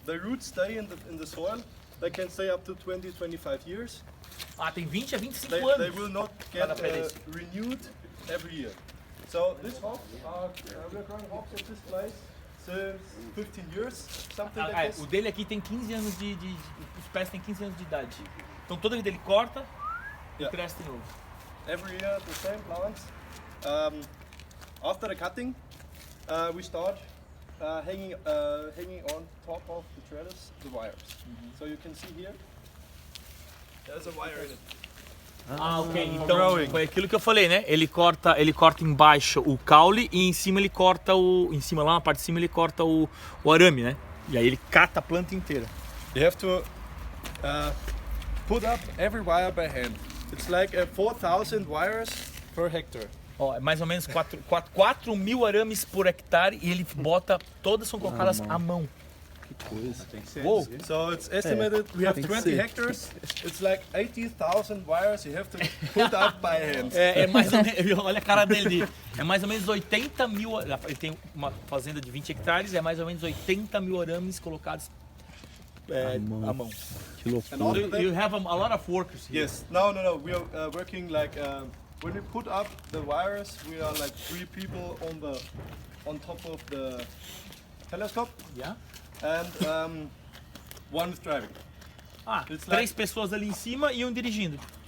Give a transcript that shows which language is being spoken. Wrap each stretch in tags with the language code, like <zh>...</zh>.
<en>The roots stay in the soil. They can stay up to 20-25 years.</en> <pt>Tem 20 a 25</pt> <en>They</en> <pt>anos.</pt> <en>will not get renewed every year. So this hops we're growing hops at this place since 15 years, something like this.</en> <pt>O dele aqui tem 15 anos os pés têm 15 anos de idade. Então toda vida ele corta e cresce de novo.</pt> <en>Every year the same plants. After the cutting, we start hanging on top of the trellis the wires. So you can see here, there's a wire in it. Ok.</en> <pt>Então foi aquilo que eu falei, né? Ele corta embaixo o caule e em cima ele corta lá na parte de cima ele corta o arame, né? E aí ele cata a planta inteira.</pt> <en>You have to put up every wire by hand. It's like 4,000 wires per hectare.</en> <pt>É mais ou menos 4 mil arames por hectare e ele bota, todas são colocadas à mão. Que coisa. Tem que ser. Wow.</pt> <en>So it's estimated we have 20 hectares. It's like 80,000 wires you have to put up by hand.</en> <pt>É mais ou menos, olha a cara dele. É mais ou menos 80 mil. Ele tem uma fazenda de 20 hectares, é mais ou menos 80 mil arames colocados à mão. Que loucura.</pt> <en>You have a lot of workers here. Yes. No. We are working like when we put up the wires, we are like 3 people on top of the telescope. Yeah. And one is driving.</en> <pt>It's 3 pessoas ali em cima e um dirigindo.</pt>